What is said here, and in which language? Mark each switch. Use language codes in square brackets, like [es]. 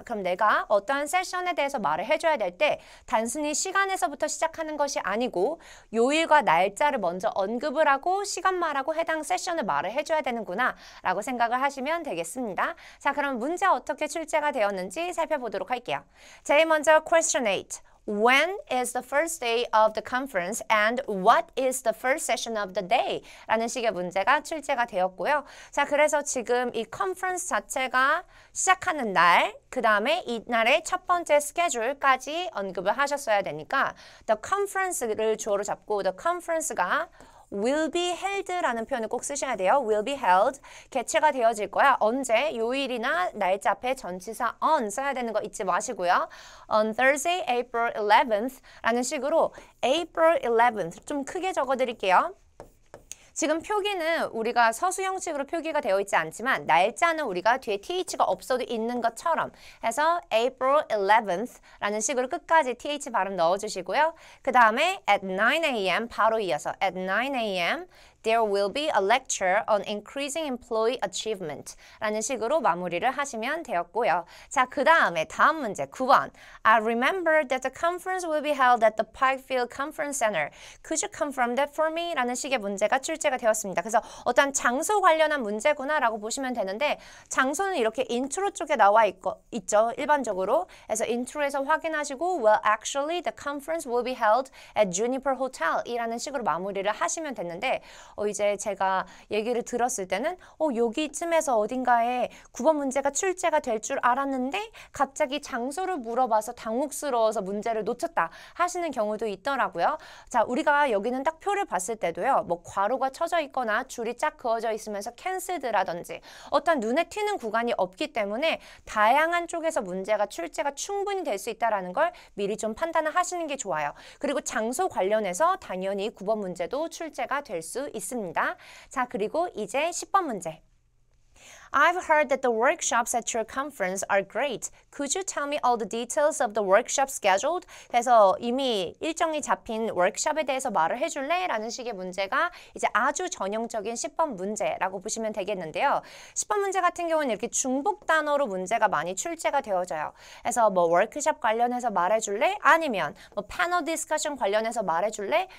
[ko] 그럼 내가 어떠한 세션에 대해서 말을 해줘야 될 때 단순히 시간에서부터 시작하는 것이 아니고 요일과 날짜를 먼저 언급을 하고 시간 말하고 해당 세션을 말을 해줘야 되는구나 라고 생각을 하시면 되겠습니다. 자, 그럼 문제 어떻게 출제가 되었는지 살펴보도록 할게요. 제일 먼저 question 8. [en] When is the first day of the conference and what is the first session of the day? [ko] 라는 식의 문제가 출제가 되었고요. 자, 그래서 지금 이 컨퍼런스 자체가 시작하는 날, 그 다음에 이날의 첫 번째 스케줄까지 언급을 하셨어야 되니까 the conference를 주어로 잡고 the conference가 [en] will be held [ko] 라는 표현을 꼭 쓰셔야 돼요. [en] will be held. [ko] 개최가 되어질 거야. 언제? 요일이나 날짜 앞에 전치사 on 써야 되는 거 잊지 마시고요. [en] On Thursday, April 11th [ko] 라는 식으로 April 11th 좀 크게 적어드릴게요. 지금 표기는 우리가 서수 형식으로 표기가 되어 있지 않지만 날짜는 우리가 뒤에 th가 없어도 있는 것처럼 해서 April 11th 라는 식으로 끝까지 th 발음 넣어주시고요. 그 다음에 [en] at 9 a.m. [ko] 바로 이어서 [en] at 9 a.m. There will be a lecture on increasing employee achievement [ko] 라는 식으로 마무리를 하시면 되었고요. 자, 그 다음에 다음 문제 9번. [en] I remember that the conference will be held at the Pikefield Conference Center. Could you confirm that for me? [ko] 라는 식의 문제가 출제가 되었습니다. 그래서 어떤 장소 관련한 문제구나 라고 보시면 되는데 장소는 이렇게 인트로 쪽에 나와 있죠. 일반적으로. 그래서 인트로에서 확인하시고 [en] Well, actually, the conference will be held at Juniper Hotel [ko] 이라는 식으로 마무리를 하시면 됐는데 이제 제가 얘기를 들었을 때는 여기쯤에서 어딘가에 9번 문제가 출제가 될 줄 알았는데 갑자기 장소를 물어봐서 당혹스러워서 문제를 놓쳤다 하시는 경우도 있더라고요. 자, 우리가 여기는 딱 표를 봤을 때도요. 뭐 괄호가 쳐져 있거나 줄이 쫙 그어져 있으면서 캔슬드라든지 어떤 눈에 튀는 구간이 없기 때문에 다양한 쪽에서 문제가 출제가 충분히 될 수 있다는 걸 미리 좀 판단을 하시는 게 좋아요. 그리고 장소 관련해서 당연히 9번 문제도 출제가 될 수 있습니다. 자, 그리고 이제 10번 문제. [en] I've heard that the workshops at your conference are great. Could you tell me all the details of the workshop scheduled? [ko] 그래서 이미 일정이 잡힌 워크숍에 대해서 말을 해줄래? 라는 식의 문제가 이제 아주 전형적인 10번 문제라고 보시면 되겠는데요. 10번 문제 같은 경우는 이렇게 중복 단어로 문제가 많이 출제가 되어져요. 그래서 뭐 워크숍 관련해서 말해줄래? 아니면 뭐 패널 디스커션 관련해서 말해줄래?